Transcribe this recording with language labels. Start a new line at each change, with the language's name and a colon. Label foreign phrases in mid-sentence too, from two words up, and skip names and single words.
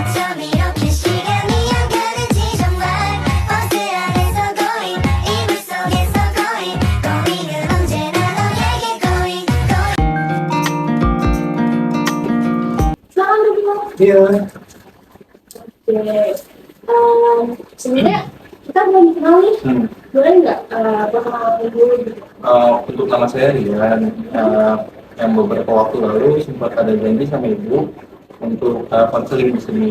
Korean: 밤 이렇게 시간이 안 가는지 정말 버스 안에서 going 이불 속에서 going 은 언제나 너에게 going
Indonesian: Selamat dulu. Iya. Oke. Sebenarnya kita belum kenal nih. Boleh nggak perkenalan dulu gitu? Untuk nama saya Rian, yang beberapa waktu lalu sempat ada janji sama ibu untuk konseling di sini.